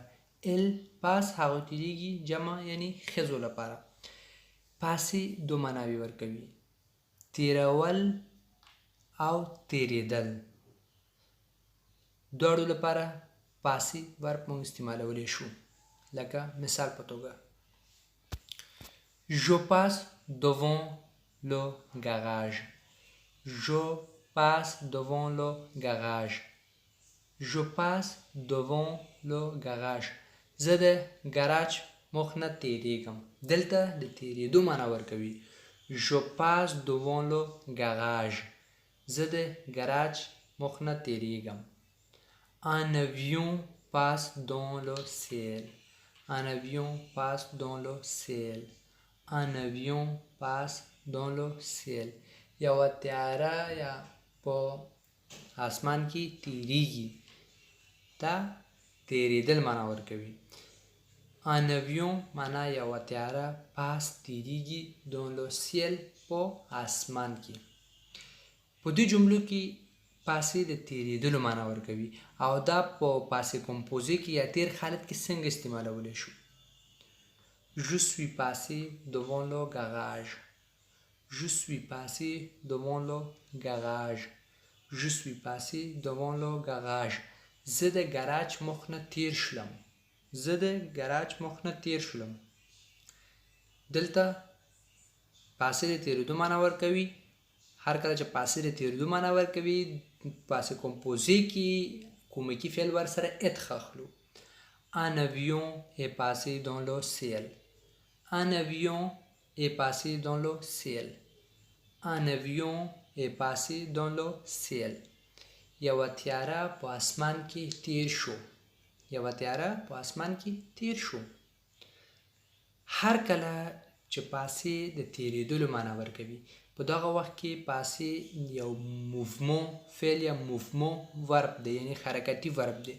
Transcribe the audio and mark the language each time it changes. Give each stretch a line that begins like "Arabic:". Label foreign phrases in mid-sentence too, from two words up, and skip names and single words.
Pashto: ال پاس، هغوی تیریږي جمع یعنی ښځو لپاره. پاسې دوه معناوې ورکوي، تیرول او تیریدل. دواړو لپاره پاسې ورب موږ استعمالولی شو. لکه مثال په توګه
French: Je passe devant le garage. Je passe devant le garage. Je passe devant le garage.
Pashto: زه د ګراج مخ نه تیریږم. دلته د تیریدو معنا ورکوي.
French: Je passe devant le garage.
Pashto: زه د ګراج مخ نه تیریږم.
French: Un avion passe dans le ciel. Un avion passe dans le ciel. Un avion passe dans le ciel.
Pashto: یوه تیاره یا په اسمان کې تیریږي. دا تیریدل معنا ورکوي.
French: Un avion
Pashto: معنا یوه تیاره، پاس تیریږي،
French: dans le ciel
Pashto: په اسمان کې. په دې جملو کې پاسې د تیریدلو معنا ورکوي او دا په پاسې کمپوزي کې یا تیر حالت کې څنګه استعمالولی شو.
French: Je suis passé devant le garage. Je suis passé devant le garage. Je suis passé devant le garage.
Pashto: زه د ګراج مخ نه تیر شلم. زه د ګراج مخ نه تیر شلم. دلته پاسې د تیریدو معنا ورکوي. هر کله چې پاسې د تیریدو معنا ورکوي پاسې کمپوزي کې کومکی فعل ورسره ات اخلو.
French: Un avion est passé dans le ciel. Un avion est passé dans le ciel. Un avion est passé dans le ciel.
Pashto: یوه تیاره په اسمان کې تیر شو. یوه تیاره په اسمان کې تیر شو. هر کله چې پاسې د تیریدلو معنا ورکوي په دغه وخت کې پاسې یو موومون فعل یا موومون ورب دی، یعنی حرکتي ورب دی.